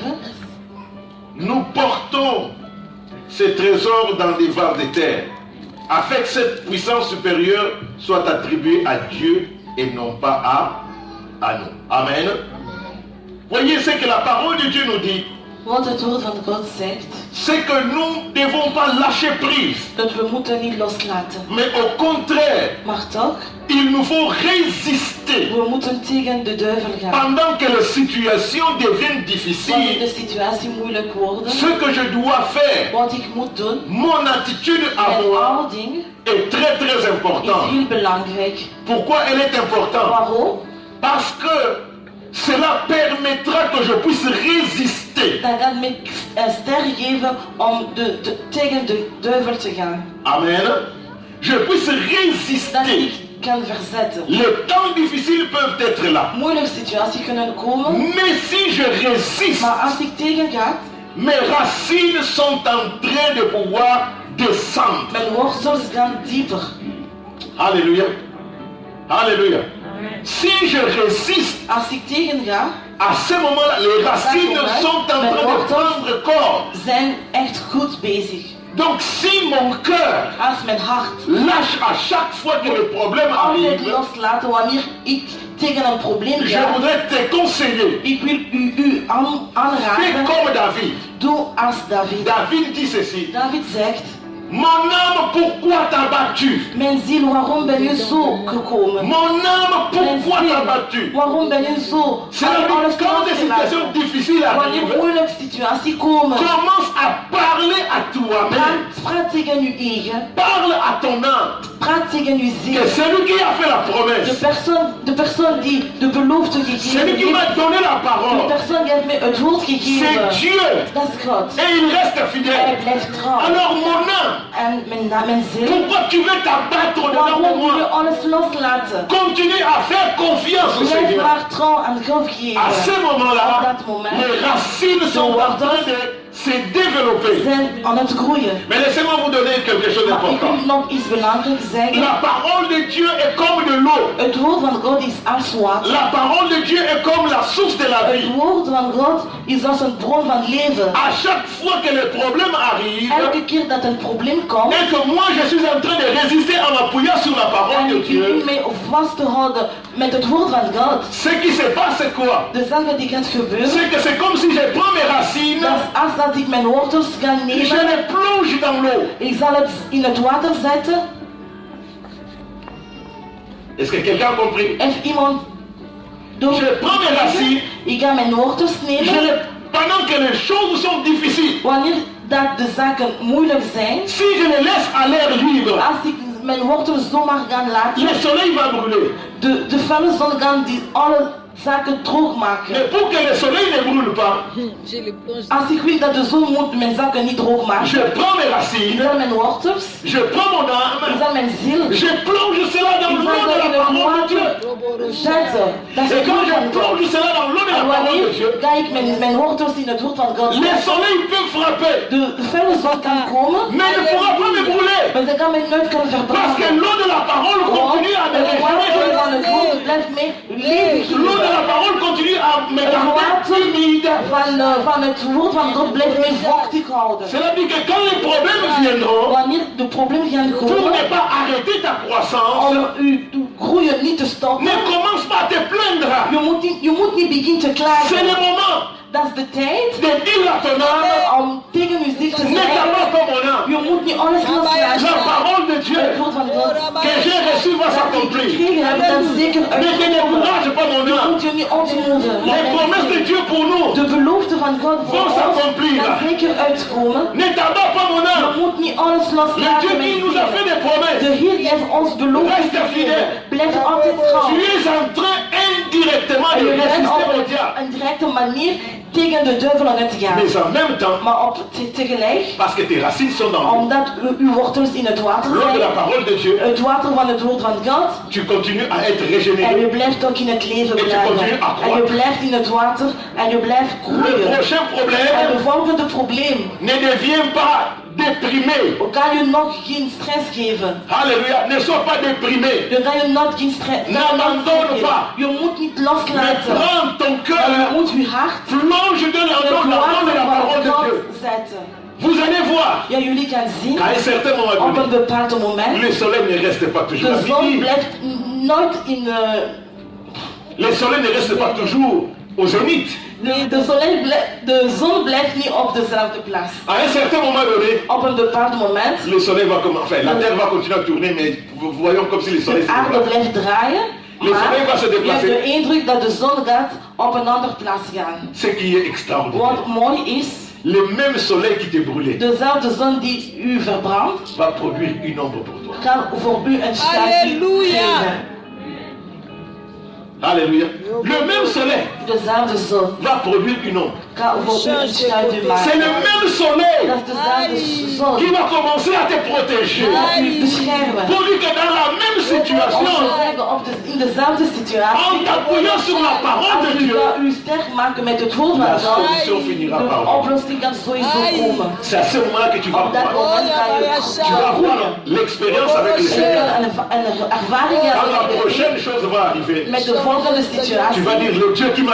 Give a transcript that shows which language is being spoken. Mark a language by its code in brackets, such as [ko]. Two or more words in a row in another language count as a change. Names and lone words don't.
[fr] Nous portons ces trésors dans des vases de terre, afin que cette puissance supérieure soit attribuée à Dieu et non pas à nous. Amen. Voyez ce que la parole de Dieu nous dit. [nl] Wat het woord van God zegt, [fr] C'est que nous ne devons pas lâcher prise, [nl] dat we moeten niet loslaten. [fr] mais au contraire, [nl] Maar toch, [fr] il nous faut résister. [nl] we moeten tegen de duivel gaan. [fr] Pendant que les situations deviennent [nl] Wanneer de [fr] difficiles, [nl] situatie moeilijk wordt, [fr] ce que je dois faire, [nl] wat ik moet doen, [fr] mon attitude à [nl] mijn [fr] moi [nl] houding [fr] est très très [nl] is [fr] importante. [nl] heel belangrijk. [fr] Pourquoi elle est importante? [nl] Waarom? [fr] Parce que cela permettra que je puisse résister. [nl] Dat gaat me een ster geven om tegen de duivel te gaan. [fr] Amen. Je puisse [nl] Dat [fr] résister. [nl] ik kan verzetten. [fr] Les temps difficiles peuvent être là. [nl] Moeilijke situaties kunnen komen, [fr] Mais si je résiste, [nl] maar als ik tegen ga, [fr] mes racines sont en train de pouvoir descendre. [nl] mijn wortels gaan dieper. [fr] Alléluia. Alléluia. Si je résiste, [nl] Als ik tegen ga, [fr] à ce moment-là, les racines sont en train de prendre corps. [nl] zijn echt goed bezig. [fr] Donc si mon cœur [nl] Als mijn hart [fr] lâche à chaque fois que le problème [nl] altijd [fr] arrive, [nl] loslaten wanneer ik tegen een probleem [fr] je [nl] ga, [fr] voudrais te conseiller. [nl] ik wil u [fr] Fais [nl] aanraden, [fr] comme David. [nl] doe als David. [fr] David dit ceci. [nl] David zegt, [fr] Mon âme, pourquoi t'as battu? [nl] Mijn ziel, waarom ben je zo gekomen? [fr] Mon âme, [nl] Mijn [fr] pourquoi t'as [nl] ziel, [fr] battu? [nl] waarom ben je zo? [fr] C'est-à-dire quand des situations difficiles [nl] Wanneer [fr] arrivent, [nl] moeilijke situaties komen, [fr] commence à parler à toi-même. [nl] praat tegen uw eigen, [fr] Parle à ton âme. [nl] praat tegen uw ziel. [fr] Que celui qui a fait la promesse, [nl] De persoon die de belofte gegeven [fr] celui qui [nl] heeft, [fr] m'a donné la [nl] de [fr] parole, [nl] persoon die heeft mij het woord [fr] c'est [nl] gegeven, [fr] Dieu. [nl] dat is God. [fr] Et il reste [nl] Hij [fr] fidèle. [nl] blijft trouw. [fr] Alors mon âme, [nl] En mijn ziel, [fr] pourquoi tu veux t'abattre dedans de [nl] waarom wil je [fr] moi? [nl] alles loslaten? [fr] Continue à faire confiance au [nl] Blijf [fr] Seigneur. [nl] maar trouw aan God [fr] À [nl] geven. [fr] ce [nl] Op [fr] moment-là, [nl] dat moment [fr] les racines sont en train de se développer. [nl] zijn aan het groeien. [fr] Mais laissez-moi vous donner quelque chose [nl] Maar ik [fr] d'important. [nl] wil nog iets belangrijks zeggen. [fr] La parole de Dieu est comme de l'eau. [nl] Het woord van God is als water. [fr] La parole de Dieu est comme la source de la [nl] Het [fr] vie. [nl] woord van God is als een bron van leven. [fr] À chaque fois que les problèmes arrivent, [nl] Elke keer dat een probleem komt, [fr] et que moi je suis en train de résister en m'appuyant sur la parole [nl] en [fr] de [nl] ik begin [fr] Dieu, [nl] mij vast te houden met het woord van God, [fr] ce qui se passe c'est quoi? [nl] de zaken die gaat gebeuren, [fr] C'est que c'est comme si je prends mes racines, [nl] dat is als dat ik mijn wortels ga [fr] je [nl] nemen, [fr] les plonge dans l'eau. [nl] ik zal het in het water zetten. [fr] Est-ce que quelqu'un a compris? [nl] Heeft iemand door [fr] Je prends mes racines, [nl] ik ga mijn wortels nemen, [fr] pendant que les choses sont difficiles, [nl] wanneer dat de zaken moeilijk zijn, [fr] si je les laisse à l'air libre, [nl] als ik mijn wortels zomaar ga laten, [fr] le soleil va brûler. [nl] de felle zon gaan die alle zaken droog maken. [fr] Mais pour que le soleil ne brûle pas, [nl] Als ik wil dat de zon moet mijn zaken niet droog maken, [fr] je prends mes [nl] ik [fr] racines, [nl] zal mijn wortels, [fr] je prends mon [nl] ik [fr] âme, [nl] zal mijn ziel, [fr] je plonge cela dans [nl] ik [fr] l'eau [nl] zal [fr] de [nl] dat in [fr] la [nl] het [fr] parole de Dieu. [nl] water zetten. Dat is [fr] Et [nl] het [fr] quand [nl] woord [fr] je [nl] van God. [fr] plonge cela dans l'eau de la [nl] En [fr] parole de [nl] wanneer [fr] Dieu, [nl] ga ik mijn wortels in het woord van God [fr] le [nl] zetten, [fr] soleil peut frapper, [nl] de felle zon kan komen, [fr] mais ne pourra pas me brûler. [nl] maar ze kan mij nooit kunnen [fr] Parce que [nl] verbranden. [fr] l'eau de la parole continue à me [nl] Het water van [fr] régénérer. [nl] het woord blijft mij leven [fr] L'eau de la [nl] geven. [fr] parole continue à me [nl] Het [fr] garder [nl] water [fr] humide. [nl] van het woord van God blijft mij vochtig houden. [fr] Cela dit que quand les problèmes viendront, [nl] Wanneer de problemen gaan [fr] pour [nl] komen, [fr] ne pas arrêter ta croissance, [nl] om uw groeien niet te stoppen, [fr] ne commence pas à te plaindre. [nl] je moet niet beginnen te [fr] C'est [nl] klagen. [fr] le moment [nl] Dat is de tijd [fr] de dire à ton âme, [nl] om tegen uw ziel te [fr] ne [nl] zeggen, [fr] t'abat pas mon âme. [nl] je moet niet alles [fr] La [nl] loslaten. [fr] parole de Dieu [nl] Het woord van God [fr] que j'ai reçue va [nl] dat ik [fr] s'accomplir. [nl] gekregen heb, dat zeker [fr] Ne te [nl] uitkomen. [fr] décourage pas mon [nl] Je [fr] âme. [nl] moet je niet ontmoedigen. [fr] Les promesses de Dieu pour nous [nl] De belofte van God voor [fr] vont [nl] ons [fr] s'accomplir. [nl] gaat zeker uitkomen. [fr] Ne t'abat pas mon [nl] Je [fr] âme. [nl] moet niet alles [fr] Le Dieu [nl] loslaten. [fr] qui [nl] mijn [fr] nous a [nl] ziel. [fr] fait des promesses, [nl] De Heer die heeft ons beloofd [fr] Reste fidèle. [nl] Blijf altijd trouw. [fr] tu es en train indirectement [nl] En [fr] de [nl] je bent [fr] résister [nl] op [fr] au diable. [nl] een directe manier tegen de duivel aan het gaan. [fr] Mais en même temps, [nl] Maar tegelijk, [fr] parce que tes racines sont dans l'eau, [nl] omdat uw wortels in het water [fr] l'eau de la [nl] zijn, [fr] parole de Dieu, [nl] het water van het woord van God, [fr] tu continues à être [nl] en je [fr] régénéré. [nl] blijft ook in het leven En je blijven. [fr] continues à [nl] En je [fr] croître. [nl] blijft in het water en je blijft [fr] Le [nl] groeien. [fr] prochain [nl] En [fr] problème [nl] het volgende probleem, [fr] ne devient pas déprimé. [nl] kan je nog geen stress geven. [fr] Alléluia. Ne sois pas déprimé. [nl] Je kan je nog geen stress [fr] N'abandonne pas. [nl] Je moet niet [fr] Mais [nl] loslaten. [fr] prends ton [nl] Maar je [fr] cœur, [nl] moet je hart [fr] plonge de [nl] in het [fr] l'eau dans [nl] water [fr] de la [nl] van [fr] parole de Dieu. [nl] God zetten. [fr] Vous allez voir, [nl] Ja, jullie gaan zien, [fr] qu'à un certain [nl] op [fr] moment [nl] een [fr] donné, [nl] bepaald moment, [fr] le soleil ne reste pas toujours à [nl] de zon [fr] midi. [nl] blijft nooit in... [fr] Le soleil ne reste pas toujours au zénith. [nl] De zon blijft niet op dezelfde plaats. [fr] À un certain moment donné, [nl] Op een bepaald moment, [fr] le soleil va commencer, enfin la terre va continuer à tourner, mais voyons comme si le soleil [nl] de [fr] se [nl] aarde [fr] déplace. [nl] blijft draaien, [fr] Le soleil va se [nl] maar je hebt [fr] déplacer. [nl] de indruk dat de zon gaat op een andere plaats gaan. [fr] Ce qui est extraordinaire. [nl] Wat mooi is, [fr] Le même soleil qui te brûlait [nl] dezelfde zon die u verbrandt, [fr] va produire une ombre pour toi. [nl] kan voor u een schaduw Halleluja. geven. [fr] Alléluia. Le même soleil [nl] Dezelfde zon [fr] va produire une ombre. [nl] kan voor u een schaduw [fr] C'est [nl] maken. [fr] le même soleil [nl] Dat is dezelfde zon [fr] qui va commencer à te protéger. [nl] die u beschermen. [fr] Pour dire que dans la même [nl] Om te [fr] situation, [nl] zeggen, in dezelfde [fr] en [nl] situatie, [fr] t'appuyant sur la parole [nl] als [fr] de [nl] u [fr] Dieu, [nl] dat u sterk maken met het woord [fr] la [nl] van God, [fr] solution finira par [nl] de [fr] venir. [nl] oplossing kan sowieso komen. [fr] C'est à ce moment que tu vas [nl] Op dat [fr] voir. [nl] moment ga [fr] Tu vas [nl] je [fr] avoir [nl] groeien. [fr] l'expérience avec le [nl] Je [fr] Seigneur. [nl] kan een ervaring [fr] Quand la [nl] hebben met [fr] prochaine chose va arriver, [nl] met de volgende [fr] tu [nl] situatie. [fr] vas dire le Dieu qui m'a